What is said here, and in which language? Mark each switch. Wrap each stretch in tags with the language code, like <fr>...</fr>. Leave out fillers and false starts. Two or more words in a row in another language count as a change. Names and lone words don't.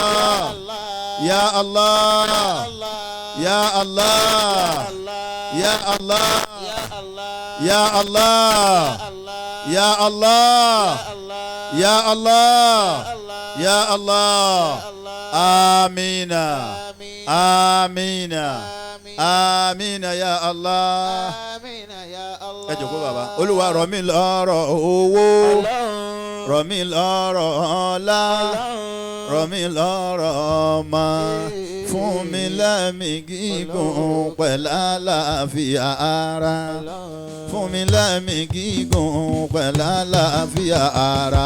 <ar>يا الله يا الله يا الله يا الله يا الله يا الله يا الله آمين آمين آمين يا الله</ar> <yo>ẹ jókòó bàbá Olúwa rọ̀ mí lọ́rọ̀ owó rọ̀ mí lọ́rọ̀ ọlá rọ̀ mí lọ́rọ̀ ọmọ fún mi lẹ́mìí gígùn pẹ̀lú àlàáfíà ara fún mi lẹ́mìí gígùn pẹ̀lú àlàáfíà ara.</yo>